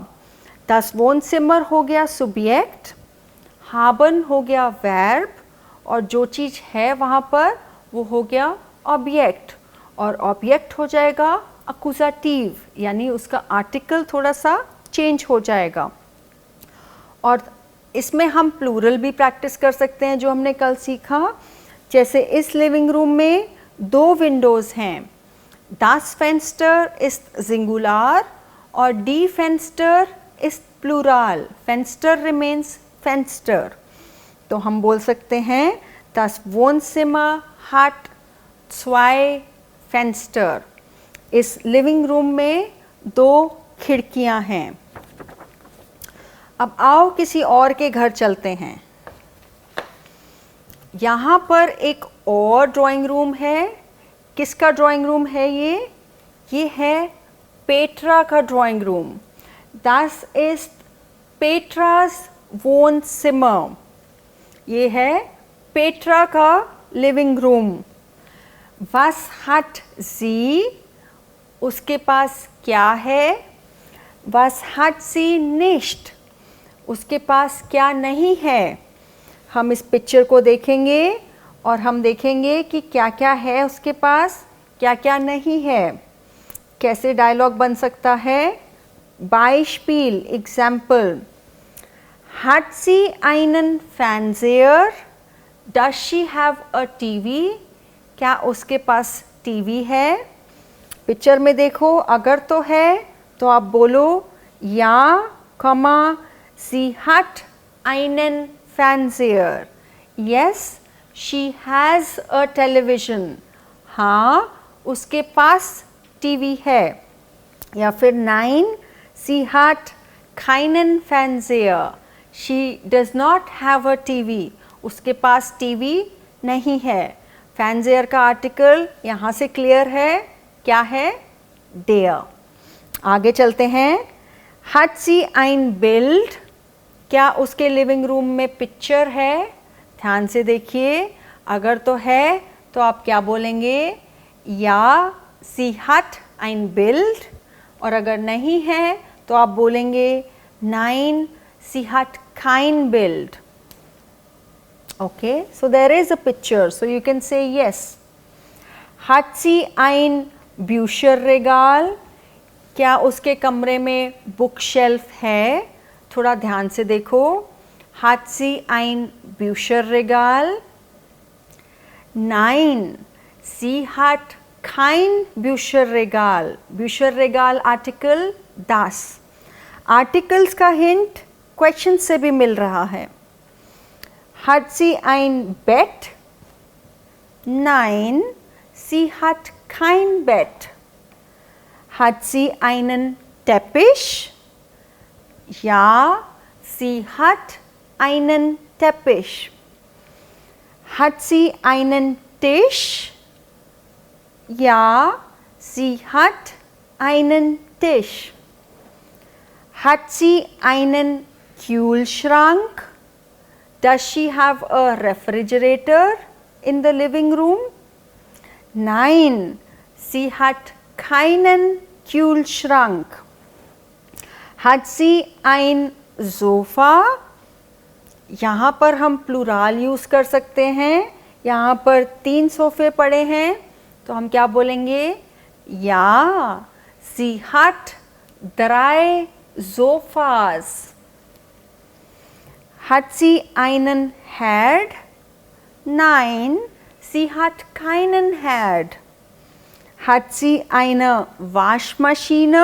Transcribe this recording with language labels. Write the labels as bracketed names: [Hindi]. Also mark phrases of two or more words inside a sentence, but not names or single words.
[German] Das Wohnzimmer [Hindi] हो गया सुब्जेक्ट, haben हो गया वर्ब, और जो चीज़ है वहाँ पर वो हो गया ऑब्जेक्ट, और ऑब्जेक्ट हो जाएगा अक्यूज़ेटिव, यानी उसका आर्टिकल थोड़ा सा चेंज हो जाएगा। और इसमें हम प्लूरल भी प्रैक्टिस कर सकते हैं जो हमने कल सीखा। जैसे इस [English] living room [Hindi] में 2 विंडोज़ हैं, [German] Das Fenster ist Singular और Die Fenster ist Plural, Fenster remains Fenster। [Hindi] तो हम बोल सकते हैं [German] Das Wohnzimmer hat 2 Fenster। [Hindi] इस [English] living room [Hindi] में 2 खिड़कियां हैं। अब आओ किसी और के घर चलते हैं। यहाँ पर एक और [English] drawing room [Hindi] है। किसका [English] drawing room [Hindi] है ये है पेट्रा का [English] drawing room. [German] Das ist Petras Wohnzimmer। [Hindi] ये है पेट्रा का [English] living room. [German] Was hat sie? [Hindi] उसके पास क्या है? [German] Was hat sie nicht? [Hindi] उसके पास क्या नहीं है? हम इस पिक्चर को देखेंगे और हम देखेंगे कि क्या क्या है उसके पास, क्या क्या नहीं है। कैसे डायलॉग बन सकता है? [German] Beispiel, एग्जाम्पल। Hat sie einen Fernseher? [English] Does she have a TV? [Hindi] क्या उसके पास टीवी है? पिक्चर में देखो, अगर तो है तो आप बोलो या, [German] sie hat einen Fernseher। [English] Yes, she has a television। [Hindi] हाँ, उसके पास टीवी है। या फिर 9, [German] sie hat keinen Fernseher। [English] She does not have a TV। [Hindi] उसके पास टीवी नहीं है। Fernseher का आर्टिकल यहाँ से क्लियर है, क्या है? [German] der। [Hindi] आगे चलते हैं। [German] Hat sie ein Bild? [Hindi] क्या उसके लिविंग रूम में पिक्चर है? ध्यान से देखिए, अगर तो है तो आप क्या बोलेंगे? [German] या, sie hat ein Bild। [Hindi] और अगर नहीं है तो आप बोलेंगे 9, [German] sie hat kein Bild। [English] Okay, so there is a picture, so you can say yes। [German] Hat sie ein Bücherregal? [Hindi] क्या उसके कमरे में [English] book shelf [Hindi] है? थोड़ा ध्यान से देखो। [German] Hat sie ein Bücherregal? 9, sie hat kein Bücherregal। Bücherregal आर्टिकल das। [Hindi] आर्टिकल्स का हिंट क्वेश्चन से भी मिल रहा है। [German] Hat sie ein Bett? 9, sie hat kein Bett। Hat sie einen Teppich? Ja, sie hat einen Teppich। Hat sie einen Tisch? Ja, sie hat einen Tisch। Hat sie einen Kühlschrank? [English] Does she have a refrigerator in the living room? [German] 9, sie hat keinen Kühlschrank। Hat sie ein Sofa? [Hindi] यहाँ पर हम प्लूराल यूज़ कर सकते हैं। यहाँ पर 3 सोफ़े पड़े हैं, तो हम क्या बोलेंगे? [German] या, sie hat 3 Sofas। Hat sie einen Herd? Nein, sie hat keinen Herd। Hat sie eine Waschmaschine?